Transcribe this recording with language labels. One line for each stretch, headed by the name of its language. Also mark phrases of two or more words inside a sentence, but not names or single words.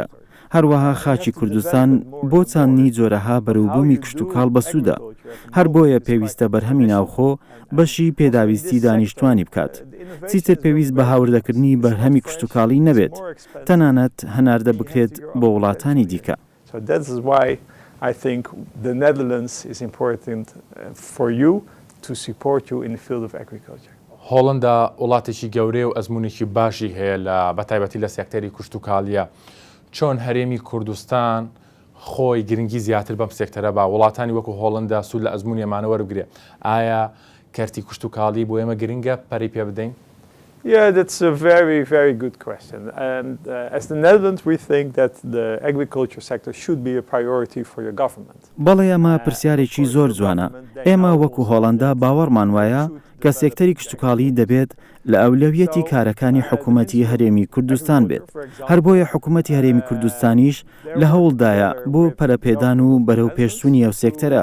Central Kurdish: هەروەها خاچی کوردستان بۆ چاندنی جۆرەها بەرووبوومی کشتتوکاڵ بەسوودە. هەر بۆیە پێویستە بەرهەمی ناوخۆ بەشی پێداویستی دانیشتوانی بکات. چیتر پێویست بە هاوردەکردنی بەرهەمی کشتتوکاڵی نەبێت، تەنانەت هەناردە بکرێت بۆ وڵاتانی دیکە.
English: I think the Netherlands is important for you to support you in the field of agriculture.
Central Kurdish: هۆڵندا وڵاتێکی گەورەی و ئەزمونێکی باشی هەیە لە بەتایبەتی لە سێکتەری کوشتتوکاڵیە. چۆن هەرێمی کوردستان خۆی گرنگی زیاتر بەم سێکتەرە با وڵاتانی وەکو هۆڵندا سوود لە ئەزمونیەمانە وەربگرێ؟ ئایا کەرتی کوشتتوکاڵی بۆ ئێمە گرنگە پەری پێ بدەین؟
English: Yeah, that's a very, very good question. And as the Netherlands, we think that the agriculture sector should be a priority for your government.
Central Kurdish: بەڵێ ئەمە پرسیارێکی زۆر جوانە. ئێمە وەکو هۆڵەندا باوەڕمان وایە کە سێکتەری کشتتوکاڵی دەبێت لە ئەولەویەتی کارەکانی حکوومەتی هەرێمی کوردستان بێت. هەر بۆیە حکوومەتی هەرێمی کوردستانیش لە هەوڵدایە بۆ پەرەپێدان و بەرەو پێشچوونی ئەو سێکتەرە.